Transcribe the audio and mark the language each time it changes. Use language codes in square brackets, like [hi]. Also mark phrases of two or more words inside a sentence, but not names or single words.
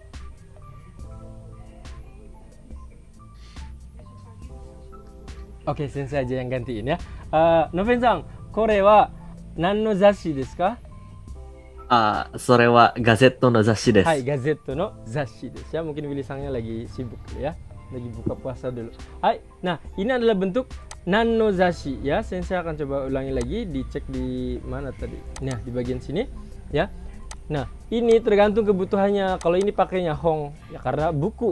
[id] Oke, sensei aja yang gantiin ya. Noven-sang, [ja] これはなんのざっしですか? それはガゼットの雑誌です。はい、ガゼットのざっしです ya. [id] Mungkin Willy-sangnya lagi sibuk ya. Lagi buka puasa dulu. Hai, nah ini adalah bentuk [ja] なんのざっし [id] ya. Sensei akan coba ulangi lagi, dicek di mana tadi. Nah, di bagian sini ya. Nah, ini tergantung kebutuhannya. Kalau ini pakainya hong ya karena buku.